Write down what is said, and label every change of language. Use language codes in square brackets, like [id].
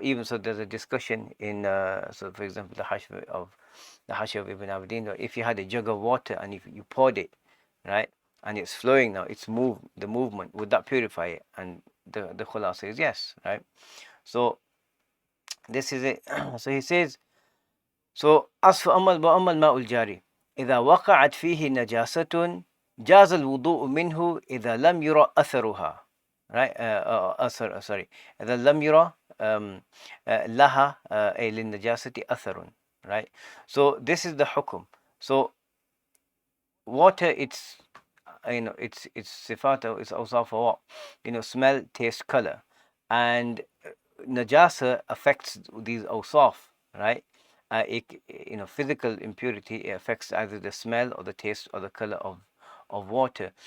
[en] Even so, there's a discussion in so for example the Hashf of Ibn Abdin. If you had a jug of water and if you poured it, right, and it's flowing now, the movement, would that purify it? And the khulasa is yes, right? So this is it. So he says, So as for [ar] وأما الماء الجاري إذا وقعت فيه نجاسة جاز الوضوء منه إذا لم يرى أثرها. [en] Right? أثر sorry. [ar] إذا لم يرى لها أي للنجاسة أثر. [en] Right? So this is the hukum. So water, it's sifata, it's also for what? Smell, taste, color. And najasa affects these awsaf, right? Physical impurity, it affects either the smell or the taste or the color of water.